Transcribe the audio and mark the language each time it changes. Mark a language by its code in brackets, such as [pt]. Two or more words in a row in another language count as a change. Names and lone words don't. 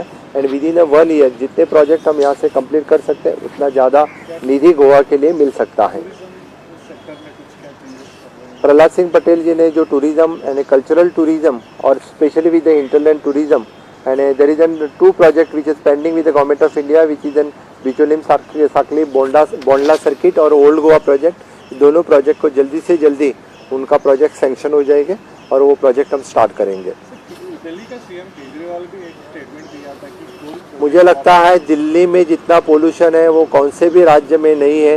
[en] and within 1 year [hi] जितने प्रोजेक्ट हम यहाँ से कंप्लीट कर सकते हैं उतना ज़्यादा निधि गोवा के लिए मिल सकता है. प्रहलाद सिंह पटेल जी ने जो [en] tourism and cultural tourism और specially with the hinterland tourism and there is an 2 project which is pending with the Government of India which is an Bicholim Sankhali Bondla circuit और Old Goa project. [hi] दोनों प्रोजेक्ट को जल्दी से जल्दी उनका [en] project sanction [hi] हो जाएंगे और वो प्रोजेक्ट हम स्टार्ट करेंगे. दिल्ली का सीएम केजरीवाल भी एक स्टेटमेंट दिया था कि मुझे लगता है दिल्ली में जितना पोल्यूशन है वो कौन से भी राज्य में नहीं है.